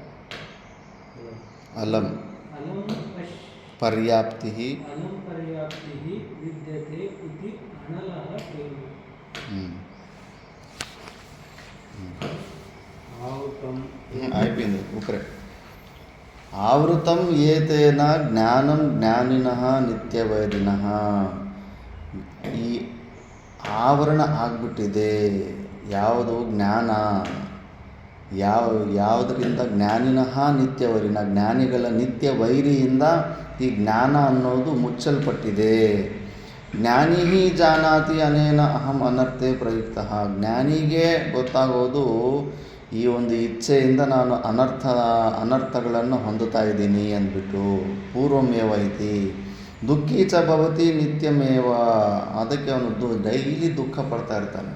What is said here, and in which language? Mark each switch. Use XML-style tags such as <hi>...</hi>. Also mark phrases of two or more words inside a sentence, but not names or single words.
<sa>ಅಲಂ ಪರ್ಯಾಪ್ತಿಃ ವಿದ್ಯತೆ ಇತಿ ಅನಲಃ ತೇನ.</sa> <te>అయిపోయింది ఒకరే.</te> <sa>ಆವೃತಂ ಏತೇನ ಜ್ಞಾನಂ ಜ್ಞಾನಿನಃ ನಿತ್ಯವೈರಿನಃ.</sa> <kn>ಈ ಆವರಣ ಆಗ್ಬಿಟ್ಟಿದೆ. ಯಾವುದು ಜ್ಞಾನ, ಯಾವುದರಿಂದ</kn> <sa>ಜ್ಞಾನಿನಃ ನಿತ್ಯವೈರಿನ,</sa> <kn>ಜ್ಞಾನಿಗಳ ನಿತ್ಯ ವೈರಿಯಿಂದ ಈ ಜ್ಞಾನ ಅನ್ನೋದು ಮುಚ್ಚಲ್ಪಟ್ಟಿದೆ.</kn> <sa>ಜ್ಞಾನಿ ಜಾನಾತಿ ಅನೇನ ಅಹಂ ಅನರ್ಥೆ ಪ್ರಯುಕ್ತಃ.</sa> <kn>ಜ್ಞಾನಿಗೆ ಗೊತ್ತಾಗೋದು ಈ ಒಂದು ಇಚ್ಛೆಯಿಂದ ನಾನು ಅನರ್ಥಗಳನ್ನು ಹೊಂದುತ್ತಾ ಇದ್ದೀನಿ ಅಂದ್ಬಿಟ್ಟು.</kn> <sa>ಪೂರ್ವಮೇವ ಐತಿ ದುಃಖೀ ಚ ಭವತಿ ನಿತ್ಯಮೇವ.</sa> <kn>ಅದಕ್ಕೆ ಅವನು ಡೈಲಿ ದುಃಖ ಪಡ್ತಾ ಇರ್ತಾನೆ.</kn>